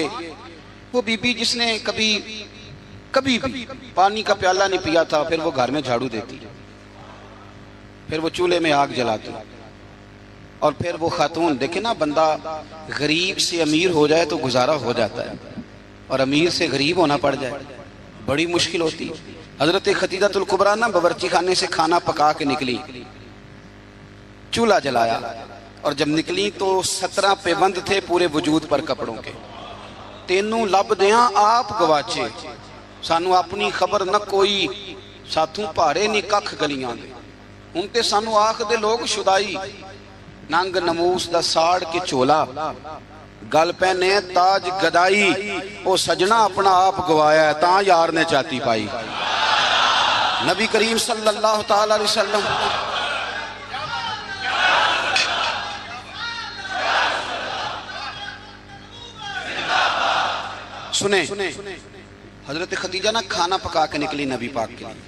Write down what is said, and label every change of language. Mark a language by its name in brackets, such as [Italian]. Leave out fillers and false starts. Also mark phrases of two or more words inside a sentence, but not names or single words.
[Urdu] وہ بی بی جس نے کبھی بھی پانی کا پیالہ نہیں پیا تھا، پھر وہ گھر میں جھاڑو دیتی، پھر وہ چولہے میں آگ جلاتی، اور پھر وہ خاتون، دیکھیں نا بندہ غریب سے امیر ہو جائے تو گزارا ہو جاتا ہے، اور امیر سے غریب ہونا پڑ جائے بڑی مشکل ہوتی۔ حضرت خدیجہ الکبریٰ نا باورچی خانے سے کھانا پکا کے نکلی، چولہا جلایا، اور جب نکلی تو 17 پیوند تھے پورے وجود پر کپڑوں کے۔ [Punjabi] تینوں لب دیاں آپ گواچے، سانو اپنی خبر نہ کوئی، ساتھوں پہاڑے نہیں ککھ گلیاں دے، ان تے سانو آخ دے لوگ شدائی، ننگ نموس دا ساڑ کے چولا، گل پہنے تاج گدائی او سجنا اپنا آپ گوایا ہے تاں یار نے چاتی پائی. [Urdu] نبی کریم [Arabic] صلی اللہ تعالی علیہ وسلم [Urdu] سنیں حضرت خدیجہ نہ کھانا پکا کے نکلی نبی پاک کے لیے.